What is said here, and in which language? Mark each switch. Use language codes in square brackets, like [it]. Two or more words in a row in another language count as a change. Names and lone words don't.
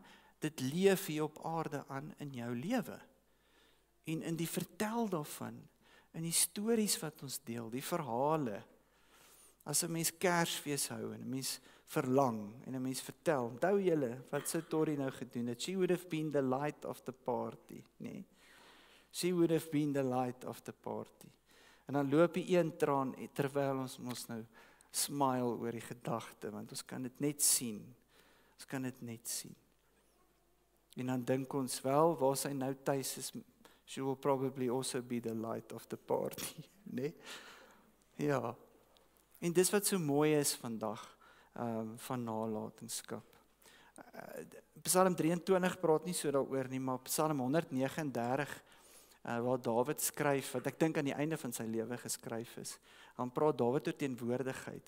[af] Dit leef hier op aarde aan in jou lewe. En in die vertel daarvan, in die stories wat ons deel, die verhale. As 'n mens Kersfees hou en 'n mens verlang en 'n mens vertel, onthou julle wat sou Torrie nou gedoen het? [en] She would have been the light of the party, nee. She would have been the light of the party. [af] En dan loop die een traan terwyl ons mos nou smile oor die gedagte, want ons kan dit net sien. Ons kan dit net sien. En dan dink ons wel, waar sy nou tuis is, [en] she will probably also be the light of the party, nee? [af] Ja. En dis wat so mooi is vandag, van nalatenskap. Psalm 23 praat nie so daaroor nie, maar Psalm 139, waar Dawid skryf, wat ek dink aan die einde van sy lewe geskryf is, dan praat Dawid oor teenwoordigheid.